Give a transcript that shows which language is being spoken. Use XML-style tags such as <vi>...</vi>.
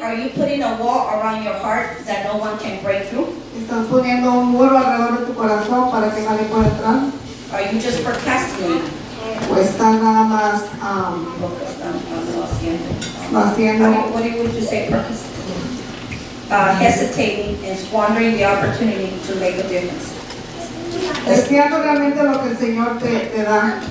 <en>Are you putting a wall around your heart that no one can break through?</en> <es>¿Estás poniendo un muro alrededor de tu corazón para que nadie pueda entrar?</es> <en>Are you just procrastinating?</en> <es>¿O estás nada más Lo que están haciendo. haciendo,</es> <en>What would you say procrastinating? Hesitating and squandering the opportunity to make a difference.</en> <es>deseando realmente lo que el Señor te da?</es>